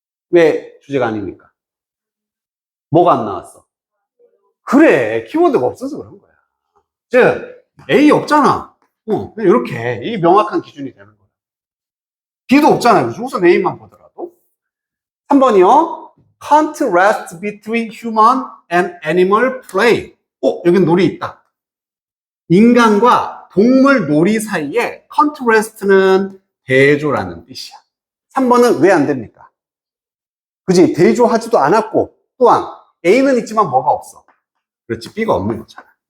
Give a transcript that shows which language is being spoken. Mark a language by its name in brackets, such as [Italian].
[Korean] 왜 주제가 아닙니까? 뭐가 안 나왔어? 그래, 키워드가 없어서 그런 거야. 즉, A 없잖아. 그냥 이렇게. 이게 명확한 기준이 되는 거야. B도 없잖아요. 우선 A만 보더라도. 3번이요. [English] Contrast between human and animal play. [Korean] 여긴 놀이 있다. 인간과 동물 놀이 사이에 contrast는 대조라는 뜻이야. 3번은 왜 안 됩니까? 그지? 대조하지도 않았고, 또한 A는 있지만 뭐가 없어? 그렇지, B가 없는 거잖아.